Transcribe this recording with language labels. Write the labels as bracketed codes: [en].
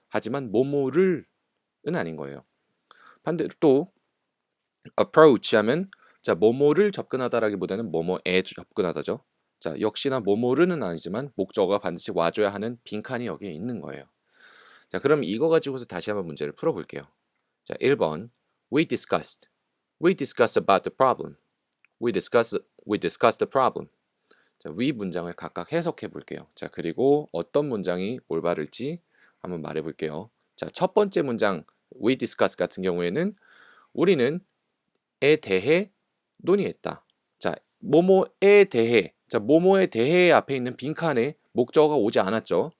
[ko] 하지만 뭐뭐를은 아닌 거예요. 반대로 또 approach 하면 자, 뭐뭐를 접근하다라기보다는 뭐뭐에 접근하다죠. 자, 역시나 뭐뭐르는 아니지만 목적어가 반드시 와줘야 하는 빈칸이 여기에 있는 거예요. 자, 그럼 이거 가지고서 다시 한번 문제를 풀어볼게요. [en] 자, [ko] 1번 [en] We discussed about the problem. We discussed the problem. [ko] 자, 위 문장을 각각 해석해 볼게요. 자, 그리고 어떤 문장이 올바를지 한번 말해 볼게요. 자, 첫 번째 문장 [en] We discuss [ko] 같은 경우에는 우리는 에 대해 논의했다. 자, 뭐뭐에 대해. 자, 뭐뭐에 대해 앞에 있는 빈칸에 목적어가 오지 않았죠.